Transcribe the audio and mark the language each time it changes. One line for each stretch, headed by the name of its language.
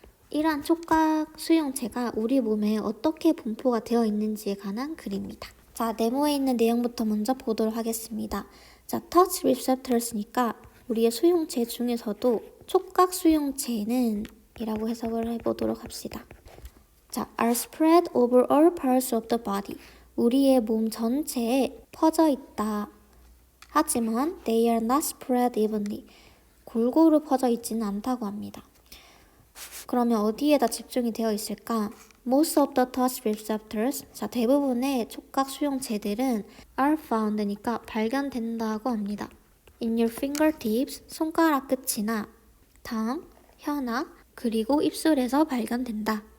Korean: 이러한 촉각 수용체가 우리 몸에 어떻게 분포가 되어 있는지에 관한 글입니다. 자, 네모에 있는 내용부터 먼저 보도록 하겠습니다. 자,
English: touch receptors
Korean: 니까 우리의 수용체 중에서도 촉각 수용체는 이라고 해석을 해보도록 합시다.
English: 자, are spread over all parts of the body.
Korean: 우리의 몸 전체에 퍼져 있다. 하지만
English: they are not spread evenly.
Korean: 골고루 퍼져 있지는 않다고 합니다. 그러면 어디에다 집중이 되어 있을까?
English: Most of the touch receptors,
Korean: 자, 대부분의 촉각 수용체들은
English: are found니까
Korean: 발견된다고 합니다.
English: In your fingertips,
Korean: 손가락 끝이나
English: tongue,
Korean: 혀나 그리고 입술에서 발견된다.